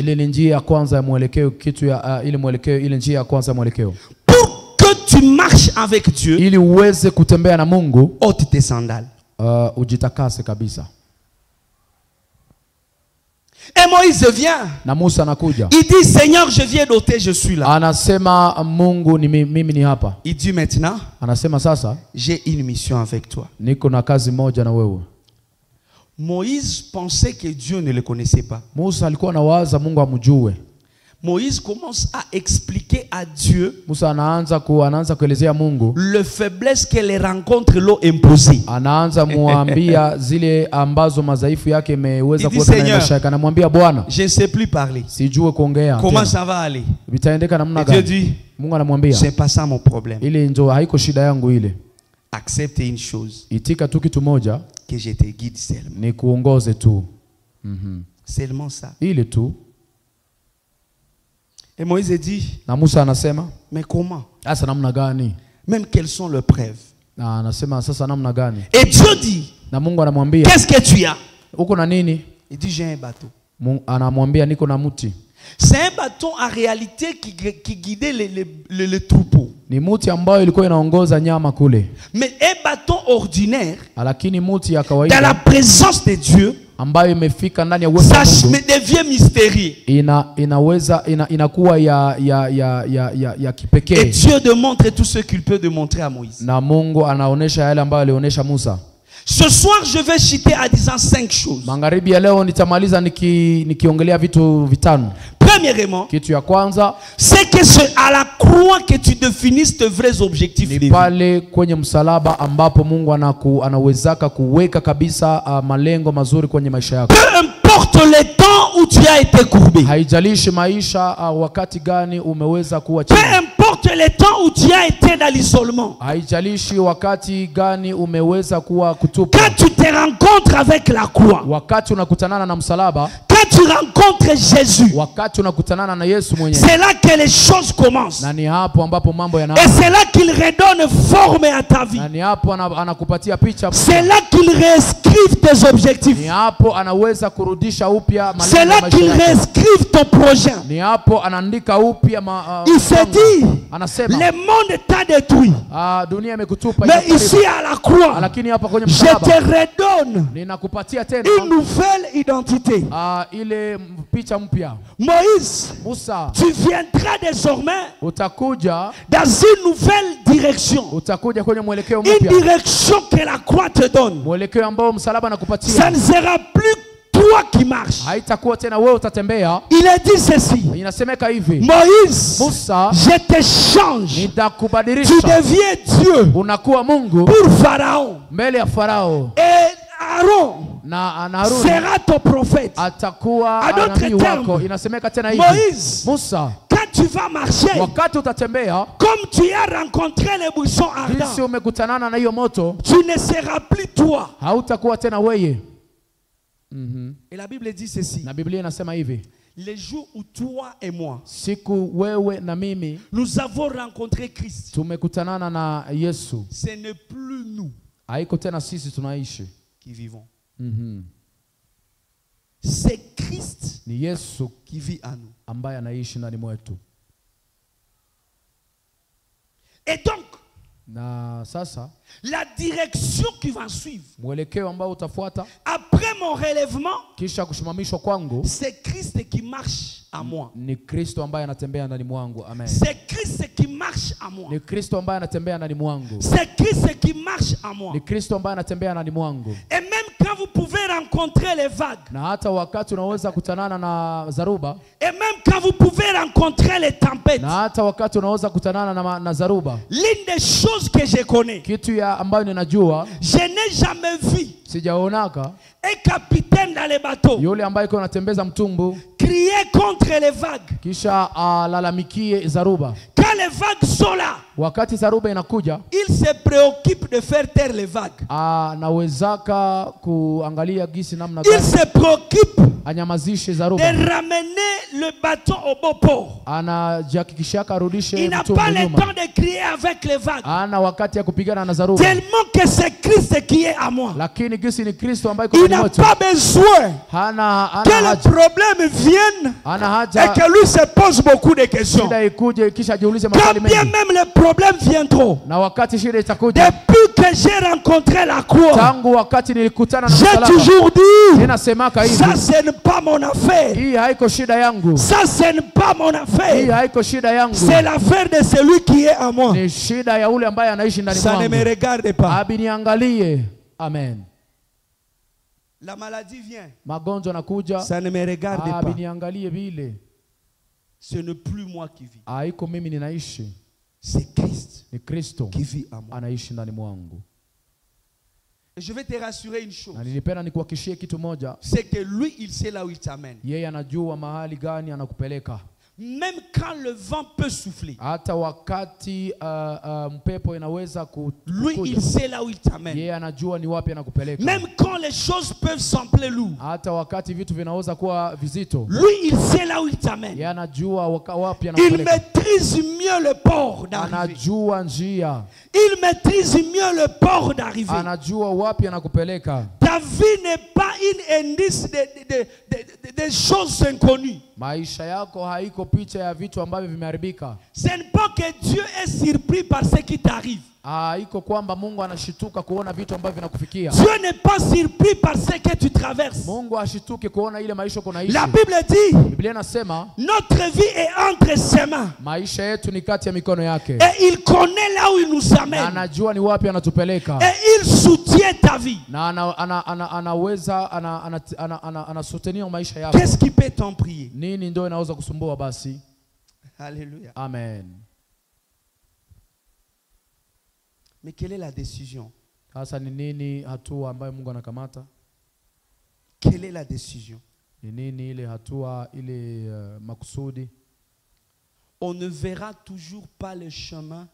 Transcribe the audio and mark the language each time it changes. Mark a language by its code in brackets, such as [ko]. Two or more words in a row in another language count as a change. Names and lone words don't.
[sw] Ile ni njia ya kwanza ya mwelekeo, kitu ya ile mwelekeo, ile njia ya kwanza ya mwelekeo. [fr] Pour que tu marches avec Dieu, [sw] ili uweze kutembea na Mungu, [fr] ôte tes sandales. [sw] Ujitakase kabisa. [fr] Et Moïse vient. [sw] Na Musa anakuja. [fr] Il dit, Seigneur, je viens d'ôter, je suis là. [sw] Anasema, Mungu ni mimi ni hapa. [fr] Il dit maintenant, [sw] anasema sasa, [fr] j'ai une mission avec toi. [sw] Niko na kazi moja na wewe. [fr] Moïse pensait que Dieu ne le connaissait pas. [sw] Musa alikuwa anawaza Mungu amjue. [fr] Moïse commence à expliquer à Dieu, [sw] Musa anaanza kuelezea Mungu [fr] le faiblesse que les rencontres l'ont imposé. [sw] Anaanza muambia zile ambazo madhaifu yake imeweza kuweka na maisha yake. Anamwambia, Bwana, [fr] je ne sais plus parler. [sw] Sijue kuongea. [fr] Comment ça va aller? [sw] Vitaendeka namna gani? [fr] Dieu dit, [sw] Mungu anamwambia, [fr] c'est pas ça mon problème. [sw] Ile ndio haiko shida yangu ile. [fr] Accepte une chose. [sw] Itika tu kitu moja, [fr] que je te guide seulement. [sw] Ni kuongoze tu. [fr] Seulement ça. [sw] Ile tu. [fr] Et Moïse dit, [sw] na Musa anasema, [fr] mais comment? [sw] Asa namna gani? [fr] Même quelles sont les preuves? [sw] Na anasema sasa namna gani? [fr] Et Dieu dit, [sw] na Mungu anamwambia, [fr] qu'est-ce que tu as? [sw] Uko na nini? [fr] Il dit, j'ai un bateau. [sw] Anamwambia, niko na muti. [fr] C'est un bâton en réalité qui guidait les troupeaux. [sw] Ni muti ambayo ilikuwa inaongoza nyama kule. [fr] Mais un bâton ordinaire, [sw] lakini muti ya kawaida, [fr] dans la présence de Dieu, [sw] ambayo imefika ndani ya uwepo wa Mungu, [fr] ça devient mystérieux. [sw] Inakuwa ya kipekee. [fr] Et Dieu démontre tout ce qu'il peut démontrer à Moïse. [sw] Na Mungu anaonesha yale ambayo alionyesha Musa. [fr] Ce soir, je vais citer à disant 5 choses. [sw] Magharibi ya leo nitamaliza nikiongelea vitu vitano. [fr] Premièrement, [sw] kitu ya kwanza, [fr] c'est que c'est à la croix que tu définisses tes vrais objectifs de vie. [sw] Pale kwenye msalaba ambapo Mungu anawezaka kuweka kabisa malengo mazuri kwenye maisha yako. [fr] Peu importe le temps où tu as été courbé. [sw] Haijalishi maisha wakati gani umeweza kuwa chini. [fr] Peu importe le temps où tu as été dans l'isolement. [sw] Haijalishi wakati gani umeweza kuwa kutupa. [fr] Quand tu te rencontres avec la croix. [sw] Wakati unakutanana na msalaba. [fr] Quand tu rencontres Jésus. [sw] Wakati unakutanana na Yesu mwenyewe. [fr] C'est là que les choses commencent. [sw] Na ni hapo ambapo mambo yanaanza. [fr] Et c'est là qu'il redonne forme à ta vie. [sw] Na ni hapo anakupatia picha. [fr] C'est là qu'il réescrive tes objectifs. [sw] Ni hapo anaweza kurudisha upya malengo. [fr] C'est là qu'il réescrive ton projet. [sw] Ni hapo anaandika upya [fr] il se dit, [sw] anasema, [fr] le monde t'a détruit. [sw] Dunia imekutupa. [fr] Mais ici à la croix, [sw] lakini hapa kwenye msalaba, [fr] je te redonne [sw] ninakupatia tena [fr] une nouvelle identité. [sw] Ile picha mpya. [fr] Moïse, [sw] Musa, [fr] tu viendras désormais [sw] utakuja [fr] dans une nouvelle direction. [sw] Utakuja kwenye mwelekeo mpya. [fr] Une direction que la croix te donne. [sw] Mwelekeo ambao msalaba anakupatia. [fr] Ça ne sera plus toi qui marches. [sw] Haitakuwa tena wewe utatembea. [fr] Il a dit ceci. [sw] Inasemeka hivi. [fr] Moïse, [sw] Musa, [fr] je te change. [sw] Nitakubadilisha. [fr] Tu deviens Dieu. [sw] Unakuwa Mungu. [fr] Pour Pharaon. [sw] Mbele ya Farao. [fr] Et Aaron sera ton prophète. [sw] Atakuwa nabii wako. Inasemeka tena hivi. [fr] Moïse, [sw] Musa, [fr] quand tu vas marcher, [sw] wakati utatembea, [fr] comme tu as rencontré les buissons ardents, [sw] jinsi umekutanana na hiyo moto, [fr] tu ne seras plus toi. [sw] Hautakuwa tena wewe. [fr] Et la Bible dit ceci. [sw] Na Biblia inasema hivi. [fr] les jours où toi et moi, [sw] siku wewe na mimi [fr] nous avons rencontré Christ, [sw] tumekutanana na Yesu, [fr] ce n'est plus nous [sw] haiko tena sisi tunaishi. [fr] qui vivons. C'est Christ [sw] ni Yesu [fr] qui vit en nous. [sw] ambaye anaishi ndani mwetu. [fr] Et donc, [sw] Na sasa [fr] la direction qui va suivre [sw] mwelekeo ambao utafuata [fr] après mon relèvement, [sw] kisha kushimamishwa kwangu [fr] c'est Christ qui marche à moi. [sw] ni Kristo ambaye anatembea ndani mwangu. Amen. [fr] C'est Christ qui marche à moi. [sw] Ni Kristo ambaye anatembea ndani mwangu. [fr] C'est Christ qui marche à moi. [sw] Ni Kristo ambaye anatembea ndani mwangu. [fr] Et même quand vous pouvez rencontrer les vagues, [sw] Na hata wakati unaweza kutanana na zaruba, [fr] et même quand vous pouvez rencontrer les tempêtes, [sw] na hata wakati unaweza kutanana na zaruba, [fr] l'une des choses que je connais, [sw] kitu ya ambayo ninajua, [fr] je n'ai jamais vu [sw] sijaonaka [fr] un capitaine dans les bateaux [sw] yule ambaye iko anatembeza mtumbu [fr] crier contre les vagues. [sw] kisha alalamikie zaruba. [fr] Quand les vagues sont là, [sw] Wakati zaruba inakuja, [fr] il se préoccupe de faire taire les vagues. [sw] anawezaka kuangalia gisi namna [fr] Il [sw] gani [fr] se préoccupe [sw] anyamazishe [fr] de [sw] zaruba. [fr] ramener le bateau au beau port. [sw] Anajihakikishaka arudishe [fr] Il n'a [sw] mtumbu [fr] pas le [sw] nyuma. [fr] temps de crier avec les vagues. [sw] Ana wakati ya kupigana na zaruba. [fr] Tellement que c'est Christ qui est à moi. [sw] Lakini gisi ni Kristo ambaye iko [fr] Il [sw] ndani [fr] n'a [sw] mwetu. [fr] pas besoin [sw] Hana [fr] que le [sw] haja. [fr] problème vienne [sw] Hana [fr] et [sw] haja [fr] que lui se pose beaucoup de questions. [sw] shida ikuje kisha jiulize [fr] Quand [sw] maswali [fr] bien [sw] mengi. [fr] même le problème viendront, [sw] Na wakati shida itakuja, [fr] depuis que j'ai rencontré la croix, [sw] tangu wakati nilikutana na [fr] j'ai [sw] msalaba, [fr] toujours dit, [sw] ninasemaka hivi, [fr] ça ce n'est pas mon affaire. [sw] hii haiko shida yangu. [fr] Ça ce n'est pas mon [sw] Hii [fr] affaire. [sw] haiko shida yangu. [fr] C'est l'affaire de celui qui est à moi. [sw] Ni shida ya ule ambaye anaishi ndani [fr] Ça ne me [sw] mwangu. [fr] regarde pas. [sw] Abiniangalie. Amen. [fr] La maladie vient. [sw] Magonjwa nakuja. [fr] Ça ne me regarde pas. [sw] Abiniangalie vile. [fr] Ce n'est plus moi qui vis. [sw] Haiko mimi ninaishi. [fr] C'est Christ [sw] Ni Kristo [fr] qui vit en moi. [sw] anaishi ndani mwangu. [fr] Et je vais te rassurer une chose. [sw] Na nilipenda nikuhakishie kitu moja. [fr] C'est que lui, il sait là où il t'amène. [sw] Yeye anajua mahali gani anakupeleka. [fr] Même quand le vent peut souffler, [sw] Hata wakati mpepo inaweza [fr] lui, il [sw] kuja, [fr] sait là où il t'amène. [sw] yeye anajua ni wapi anakupeleka. [fr] Même quand les choses peuvent sembler lourdes, [sw] Hata wakati vitu vinaweza kuwa vizito, [fr] lui, il sait là où il t'amène. [sw] yeye anajua wapi [fr] Il [sw] anakupeleka. [fr] maîtrise mieux le port d'arriver. [sw] Anajua njia. [fr] Il maîtrise mieux le port d'arriver. [sw] Anajua wapi anakupeleka. [fr] Ta vie n'est pas un indice de choses inconnues. [sw] Maisha yako haiko picha ya vitu ambavyo vimeharibika. [fr] Ce n'est pas que Dieu est surpris par ce qui t'arrive. [sw] Haiko kwamba Mungu anashituka kuona vitu ambavyo vinakufikia. [fr] Dieu n'est pas surpris par ce que tu traverses. [sw] Mungu ashituke kuona ile maisha uko naishi. [fr] La Bible dit, [sw] Biblia inasema [fr] notre vie est entre ses mains. [sw] maisha yetu ni kati ya mikono yake. [fr] Et il connaît là où il nous [sw] Na [fr] amène. [sw] anajua ni wapi anatupeleka. [fr] Et il soutient ta vie. [sw] Na anaweza anasoutenir maisha yako. [fr] Qu'est-ce qui peut t'en prier? [sw] Nini ndio inaweza kusumbua basi? [fr] Alléluia. Amen. Mais quelle est la décision? [sw] Sasa ni nini hatua ambayo Mungu anakamata? [fr] Quelle est la décision? [sw] Ni nini ile hatua ile makusudi? [fr] On ne verra toujours pas le chemin